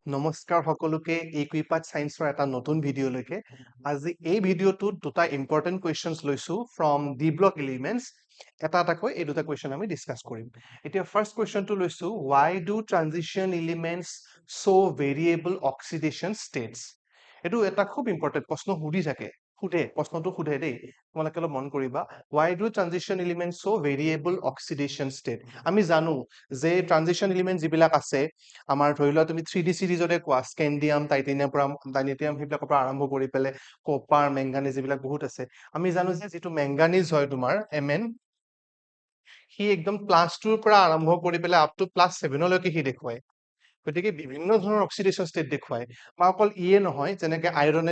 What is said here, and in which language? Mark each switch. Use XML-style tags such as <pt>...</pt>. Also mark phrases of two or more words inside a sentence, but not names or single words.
<as>নমস্কাৰ সকলোকে ইকুইপাথ সায়েন্সৰ এটা নতুন ভিডিঅলৈকে আজি এই ভিডিঅটোত দুটা</as> <en>important questions</en> <as>লৈছো</as> <en>from d block elements</en> <as>এটাকৈ এই দুটা কোৱেশ্চন আমি ডিসকাস কৰিম এতিয়া</as> <en>first questionটো</en> <as>লৈছো</as> <en>why do transition elements show variable oxidation states</en> <as>এটো এটা খুব ইম্পৰ্টেন্ট প্ৰশ্ন প্ৰশ্নটো সুধে দেই তোমালোকে অলপ মন কৰিবা why</as> <en>do transition elements show variable oxidation state</en> <as>আমি জানো যে</as> <en>transition element</en> <as>যিবিলাক আছে আমাৰ ধৰি লোৱা তুমি 3D সিৰিজৰে কোৱা স্কেন্ডিয়াম টাইটেনিয়াম সেইবিলাকৰ পৰা আৰম্ভ কৰি পেলে কপাৰ মেংগানিজ এইবিলাক বহুত আছে আমি জানো যে যেটো মেংগানিজ হয় তোমাৰ Mn হি একদম +2 পৰা আৰম্ভ কৰি পেলে</as> <en>up to</en> <as>+7 লৈকে হি দেখুৱায় গতিকে বিভিন্ন ধৰণৰ</as> <en>oxidation state</en> <as>দেখুৱায় বা অকল ইয়ে নহয় যেনেকে আইৰনে</as>